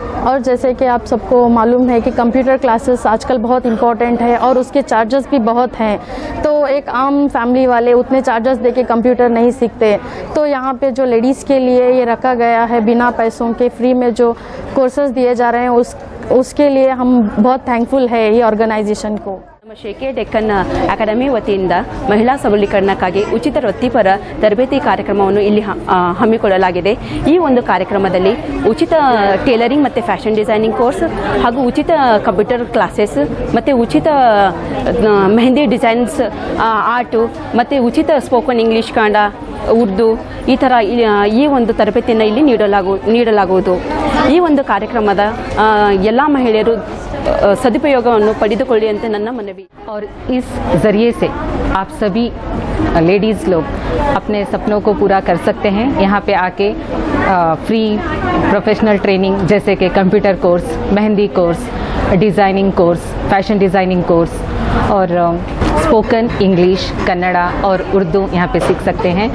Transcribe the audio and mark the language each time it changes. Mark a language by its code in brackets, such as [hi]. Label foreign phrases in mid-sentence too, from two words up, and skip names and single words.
[hi] और जैसे कि आप सबको मालूम है कि [en] computer classes [hi] आजकल बहुत इम्पोर्टेंट है और उसके चार्जेस भी बहुत हैं, तो एक आम फैमिली वाले उतने चार्जेस देके कंप्यूटर नहीं सीखते। तो यहाँ पे जो लेडीज़ के लिए ये रखा गया है, बिना पैसों के फ्री में जो कोर्सेज दिए जा रहे हैं, उसके लिए हम बहुत थैंकफुल है ये ऑर्गेनाइजेशन को। [kn] ನಮ್ಮ ಶೇಕೆ ಡೆಕ್ಕನ್ ಅಕಾಡೆಮಿ ವತಿಯಿಂದ ಮಹಿಳಾ ಸಬಲೀಕರಣಕ್ಕಾಗಿ ಉಚಿತ ವೃತ್ತಿಪರ ತರಬೇತಿ ಕಾರ್ಯಕ್ರಮವನ್ನು ಇಲ್ಲಿ ಹಮ್ಮಿಕೊಳ್ಳಲಾಗಿದೆ। ಈ ಒಂದು ಕಾರ್ಯಕ್ರಮದಲ್ಲಿ ಉಚಿತ ಟೇಲರಿಂಗ್ ಮತ್ತು [en] fashion designing course [kn] ಹಾಗೂ ಉಚಿತ [en] computer classes [kn] ಮತ್ತು ಉಚಿತ ಮೆಹಂದಿ [en] designs art [kn] ಮತ್ತು ಉಚಿತ [en] spoken English [kn] ಕನ್ನಡ ಉರ್ದು ಈ ಥರ ಈ ಒಂದು ತರಬೇತಿಯನ್ನು ಇಲ್ಲಿ ನೀಡಲಾಗುವುದು। ಈ ಒಂದು ಕಾರ್ಯಕ್ರಮದ ಎಲ್ಲ ಮಹಿಳೆಯರು सदुपयोगವನ್ನು ಪಡೆದುಕೊಳ್ಳಿ ಅಂತ ನನ್ನ ಮನವಿ। [hi] और इस ज़रिए से आप सभी लेडीज़ लोग अपने सपनों को पूरा कर सकते हैं। यहाँ पे आके [en] free professional training [hi] जैसे कि [en] computer course, [hi] मेहंदी कोर्स, [en] designing course, fashion designing course [hi] और [en] spoken English, [hi] कन्नड़ा और उर्दू यहाँ पे सीख सकते हैं।